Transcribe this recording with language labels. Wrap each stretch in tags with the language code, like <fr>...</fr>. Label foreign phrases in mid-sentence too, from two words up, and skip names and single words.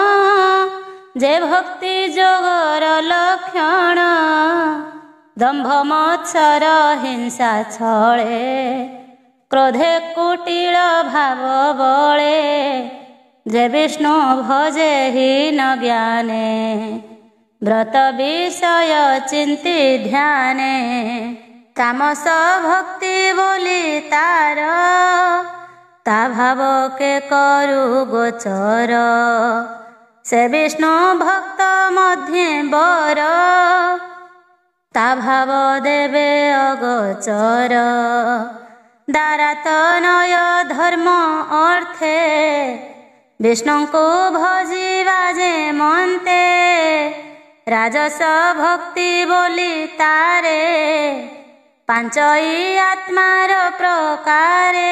<or>ଯେ ଭକ୍ତି ଯୋଗର ଲକ୍ଷଣ ଦମ୍ଭ ମତ୍ସର ହିଂସା ଛଳେ କ୍ରୋଧେ କୁଟିଳ ଭାବ ବଳେ ଯେ ବିଷ୍ଣୁ ଭଜେ ହୀନ ଜ୍ଞାନେ ବ୍ରତ ବିଷୟ ଚିନ୍ତି ଧ୍ୟାନେ ତାମସ ଭକ୍ତି ବୋଲି ତାର ତା ଭାବ କେ କରୁ ଗୋଚର ସେ ବିଷ୍ଣୁ ଭକ୍ତ ମଧ୍ୟେ ବର ତା ଭାବ ଦେବେ ଅଗୋଚର। ଦାରାତନୟ ଧର୍ମ ଅର୍ଥେ ବିଷ୍ଣୁଙ୍କୁ ଭଜିବା ଯେ ମନ୍ତେ। ରାଜସ ଭକ୍ତି ବୋଲି ତାରେ ପାଞ୍ଚଇ ଆତ୍ମାର ପ୍ରକାରେ।</or>